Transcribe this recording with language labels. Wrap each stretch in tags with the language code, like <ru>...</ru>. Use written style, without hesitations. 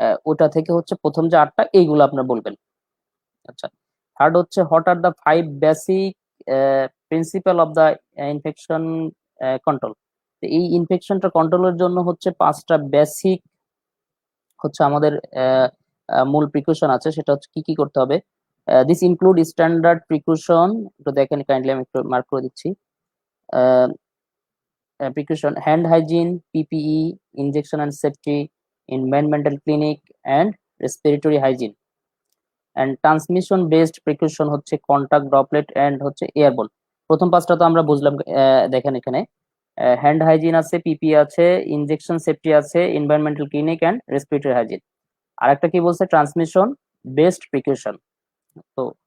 <bn>ওটা থেকে হচ্ছে প্রথম যে 8টা এইগুলো আপনার বলবেন। আচ্ছা, থার্ড হচ্ছে</bn> <en>What are the 5 basic principle of the infection control.</en> <bn>এই ইনফেকশনটা কন্ট্রোলের জন্য হচ্ছে 5টা বেসিক হচ্ছে আমাদের মূল প্রিকশন আছে, সেটা হচ্ছে কি কি করতে হবে।</bn> <en>this include standard precaution,</en> <bn>একটু দেখেন কাইন্ডলি, আমি একটু মার্ক করে দিচ্ছি।</bn> <en>Precaution: hand hygiene, PPE, injection and safety, environmental clinic, and respiratory hygiene. And transmission based precaution হচ্ছে contact droplet and হচ্ছে airborne.</en> <bn>প্রথম পাঁচটা তো আমরা বুঝলাম। দেখেন এখানে হ্যান্ড হাইজিন আছে, পিপি আছে, ইনজেকশন সেফটি আছে, environmental clinic and respiratory hygiene. আর একটা কি বলছে, ট্রান্সমিশন বেসড প্রিকশন। তো</bn>